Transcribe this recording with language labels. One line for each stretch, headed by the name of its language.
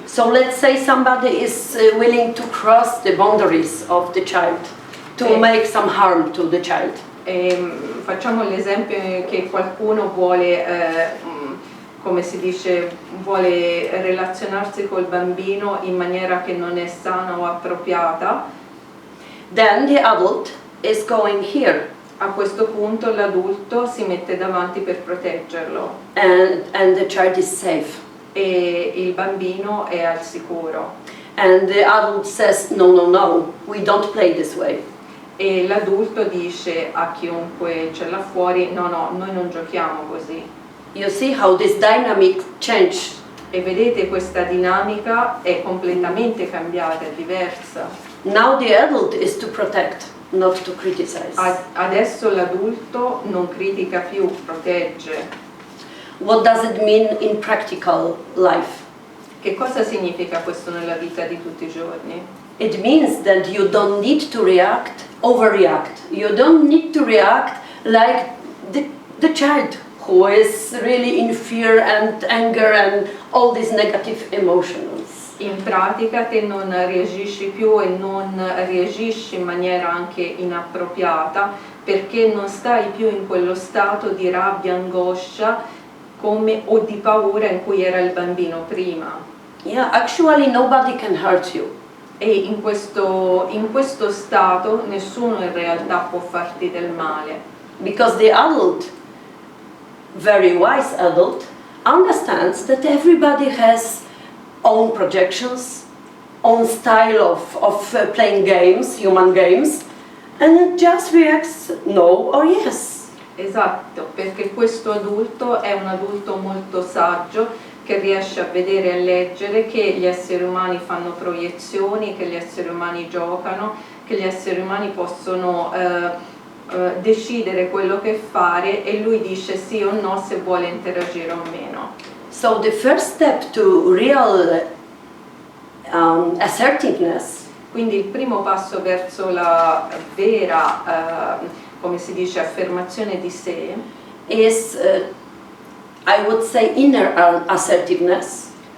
English: So let's say somebody is willing to cross the boundaries of the child, to make some harm to the child.
Italian: Facciamo l'esempio che qualcuno vuole, come si dice, vuole relazionarsi col bambino in maniera che non è sana o appropriata.
English: Then the adult is going here.
Italian: A questo punto l'adulto si mette davanti per proteggerlo.
English: And the child is safe.
Italian: E il bambino è al sicuro.
English: And the adult says, no, no, no, we don't play this way.
Italian: E l'adulto dice a chiunque c'è là fuori, no, no, noi non giochiamo così.
English: You see how this dynamic change.
Italian: E vedete, questa dinamica è completamente cambiata, è diversa.
English: Now the adult is to protect, not to criticize.
Italian: Adesso l'adulto non critica più, protegge.
English: What does it mean in practical life?
Italian: Che cosa significa questo nella vita di tutti i giorni?
English: It means that you don't need to overreact. You don't need to react like the child who is really in fear and anger and all these negative emotions.
Italian: In pratica te non reagisci più e non reagisci in maniera anche inappropriata perché non stai più in quello stato di rabbia, angoscia o di paura in cui era il bambino prima.
English: Yeah, actually nobody can hurt you.
Italian: E in questo stato nessuno in realtà può farti del male.
English: Because the adult, very wise adult, understands that everybody has own projections, own style of playing games, human games, and it just reacts no or yes.
Italian: Esatto, perché questo adulto è un adulto molto saggio che riesce a vedere e a leggere che gli esseri umani fanno proiezioni, che gli esseri umani giocano, che gli esseri umani possono decidere quello che fare e lui dice sì o no se vuole interagire o meno.
English: So the first step to real assertiveness,
Italian: quindi il primo passo verso la vera, come si dice, affermazione di sé,
English: is I would say inner assertiveness.